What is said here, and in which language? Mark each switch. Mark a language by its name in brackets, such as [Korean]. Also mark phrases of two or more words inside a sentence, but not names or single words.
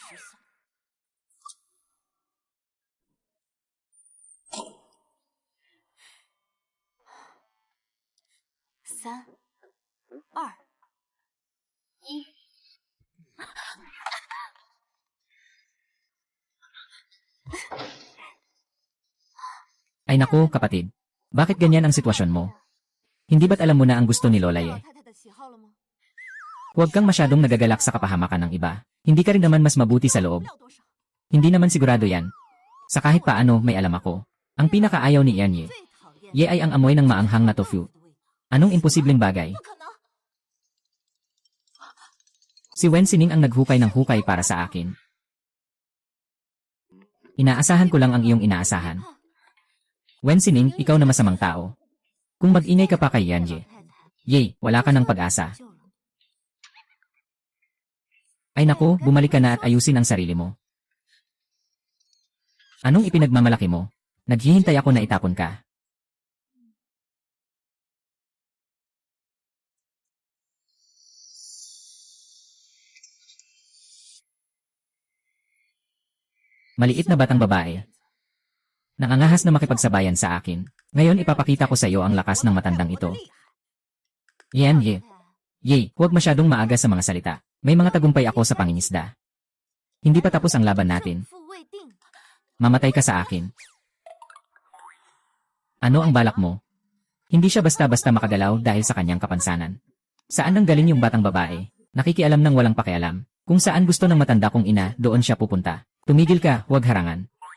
[Chinese] 三、二、一。 [Filipino] Ay naku, kapatid. Bakit ganyan ang sitwasyon mo? Hindi ba't alam mo na ang gusto ni Lola [Chinese] 知道 [Filipino] Ye? [Chinese] 太太的喜好了吗？ [Filipino] Huwag kang masyadong nagagalak sa kapahamakan ng iba. Hindi ka rin naman mas mabuti sa loob. [Chinese] 料多少？ [Filipino] Hindi naman sigurado yan. Sa kahit paano, may alam ako. Ang pinakaayaw ni Yan Ye. [Chinese] 最讨厌 [Filipino] Ye ay ang amoy ng maanghang na tofu. [Chinese] 的味道。 [Filipino] Anong imposibleng bagay? [Chinese] 不可能！ [Filipino] Si Wen Sining ang naghukay ng hukay para sa akin. Inaasahan ko lang ang iyong inaasahan. Wen Sining, ikaw na masamang tao. Kung mag-ingay ka pa kay Yan Ye. [Chinese] 太太 [Filipino] Ye, wala ka ng pag-asa. [Chinese] 救了。 [Filipino] Ay naku, bumalik ka na at ayusin ang sarili mo. Anong ipinagmamalaki mo? Naghihintay ako na itapon ka. Maliit na batang babae. Nakangahas na makipagsabayan sa akin. Ngayon ipapakita ko sa iyo ang lakas ng matandang ito. Yan, Ye. Ye, huwag masyadong maaga sa mga salita. May mga tagumpay ako sa pangingisda. Hindi pa tapos ang laban natin. [Chinese] 胜负未定。 [Filipino] Mamatay ka sa akin. Ano ang balak mo? Hindi siya basta-basta makagalaw dahil sa kanyang kapansanan. Saan nang galing yung batang babae? Nakikialam ng walang pakialam. Kung saan gusto ng matanda kong ina, doon siya pupunta. Tumigil ka, huwag harangan.